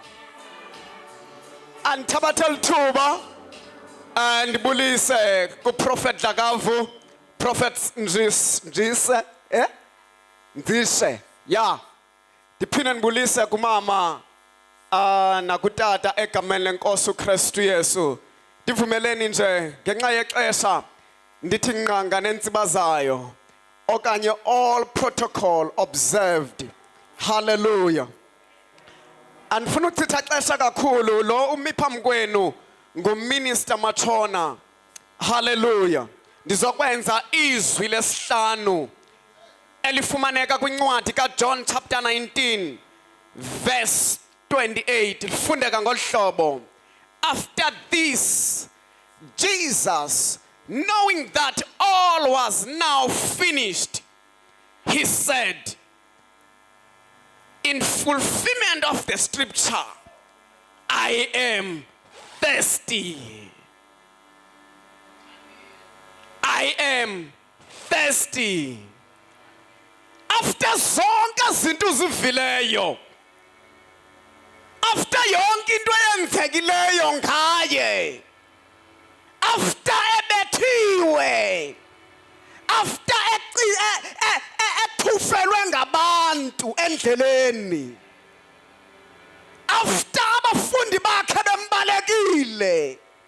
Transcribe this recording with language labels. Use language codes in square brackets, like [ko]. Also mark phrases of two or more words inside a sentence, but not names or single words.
[xh] Anthabathela ithuba and bulise ku Prophet Dlakavu, Prophet Njise, Ndishe, yeah. Ndiphinde ndibulise kumama nakutata egameni lenkosi uKristu Yesu. Ndivumeleni nje ngenxa yexesha ndithi nqanga nentsibazayo okanye [en] all protocol observed. [xh] Hallelujah. Andifuna ukuchitha xesha kakhulu lo umi phambi kwenu nguMinister Matshona. Hallelujah. Ndizokwenza izwi lesihlanu elifumaneka kwincwadi kaJohn chapter 19 verse 28. Lifundeka ngolu hlobo. [en] After this, Jesus, knowing that all was now finished, he said, in fulfillment of the scripture, I am thirsty. I am thirsty. [xh] After zonke izinto uzivileyo, after yonke into eyenzekileyo ngaye, after ebethiwe, after ethufelwe ngabantu endleleni, after abafundi bakhe bembalekile,